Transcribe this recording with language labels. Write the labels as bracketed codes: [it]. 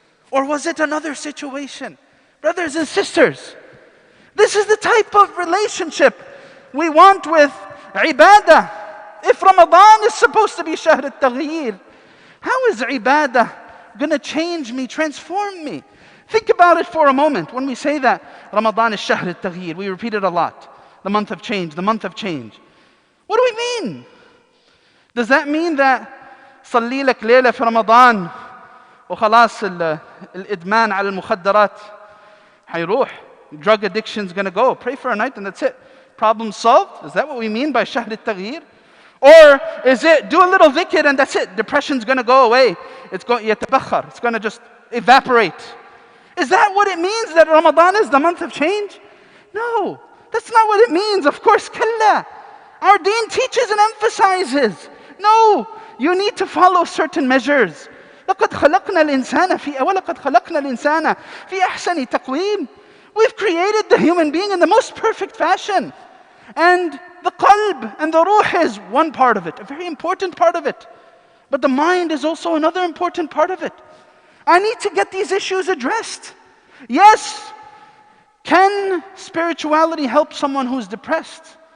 [en] Or was it another situation? Brothers and sisters, this is the type of relationship we want with ibadah. If Ramadan is supposed to be shahr al-taghyir, how is ibadah going to change me, transform me? Think about it for a moment. When we say that Ramadan is shahr al-taghyir, we repeat it a lot. The month of change, the month of change. What do we mean? Does that mean that [ar] صلي لك ليلة في رمضان وخلاص الإدمان على المخدرات هيروح? [en] Drug addiction is going to go. Pray for a night and that's it. Problem solved? Is that what we mean by shahr al-taghyir? Or is it do a little dhikr and that's it? Depression's going to go away. It's going يتبخر. It's going to just evaporate. Is that what it means, that Ramadan is the month of change? No, that's not what it means. Of course, kalla. Our deen teaches and emphasizes. No, you need to follow certain measures. [ar] لقد خلقنا الإنسان ولقد خلقنا الإنسان في أحسن تقويم. [en] We've created the human being in the most perfect fashion. And the qalb and the ruh is one part of it, a very important part of it. But the mind is also another important part of it. I need to get these issues addressed. Yes, can spirituality help someone who's depressed?